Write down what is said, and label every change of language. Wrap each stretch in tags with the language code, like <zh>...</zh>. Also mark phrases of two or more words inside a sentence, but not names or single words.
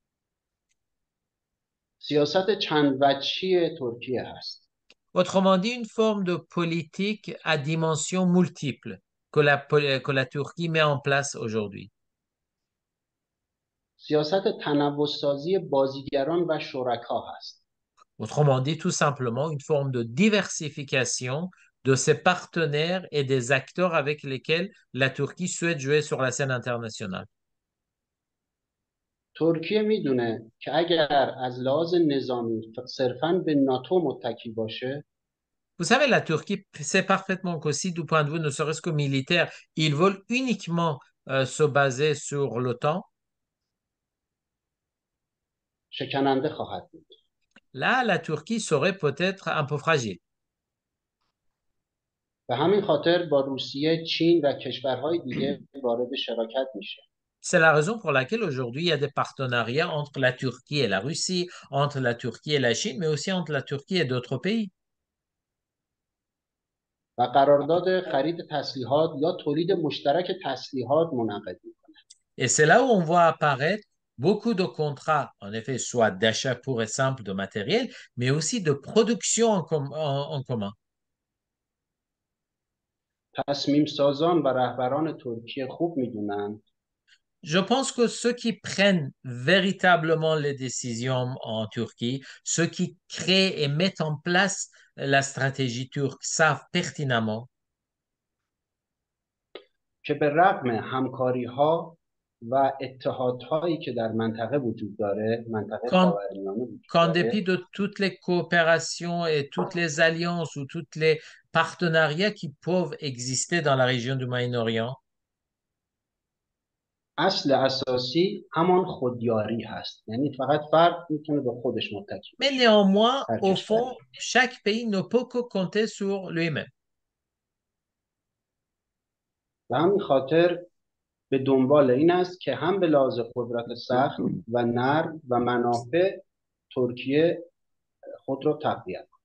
<fa>سیاست چند وجهی ترکیه است.</fa> <fr>Autrement dit, une forme de politique à dimension multiple que la Turquie met en place aujourd'hui.</fr> <fa>سیاست تنوع‌سازی بازیگران و شرکا هست.</fa> <fr>Autrement dit, tout simplement, une forme de diversification de ses partenaires et des acteurs avec lesquels la Turquie souhaite jouer sur la scène internationale.</fr> <fa>ترکیه میدونه که اگر از لحاظ نظامی صرفاً به ناتو متکی باشه</fa> <fr>Vous savez, la Turquie sait parfaitement qu'aussi, du point de vue ne serait-ce que militaire, ils veulent uniquement se baser sur l'OTAN.</fr> <fa>شکننده خواهد بود.</fa> <fr>Là, la Turquie serait peut-être un peu fragile.</fr> <fa>به همین خاطر با روسیه، چین و کشورهای دیگه وارد شراکت میشه.</fa> <fr>C'est la raison pour laquelle aujourd'hui, il y a des partenariats entre la Turquie et la Russie, entre la Turquie et la Chine, mais aussi entre la Turquie et d'autres pays.</fr> <fa>و قرارداد خرید تسلیحات یا تولید مشترک تسلیحات منعقد میکنه.</fa> <fr>Et c'est là où on voit apparaître beaucoup de contrats, en effet, soit d'achat pur et simple de matériel, mais aussi de production en commun.</fr> <fa>تصمیم سازان و رهبران ترکیه خوب میدونن</fa> <fr>Je pense que ceux qui prennent véritablement les décisions en Turquie, ceux qui créent et mettent en place la stratégie turque, savent pertinemment</fr> <fa>که به رغم همکاری ها و اتحادهایی که در منطقه وجود داره، منطقه</fa> <fr>qu'en</fr> <fa>خاورمیانه وجود</fa> <fr>qu'en</fr> <fa>داره،</fa> <fr>dépit de toutes les coopérations et toutes les alliances ou tous les partenariats qui peuvent exister dans la région du Moyen-Orient,</fr> <fa>اصل اساسی همان خودیاری هست. یعنی فقط فرد میتونه به خودش متکی</fa> <fr>mais</fr> <fa>باشه.</fa> <fr>néanmoins,</fr> <fa>هر</fa> <fr>au</fr> <fa>کشوری.</fa> <fr>fond, chaque pays ne peut que compter sur lui-même.</fr> <fa>به همین خاطر به دنبال این است که هم به لحاظ قدرت سخت و نرم و منافع ترکیه خود را تقویت کند.</fa>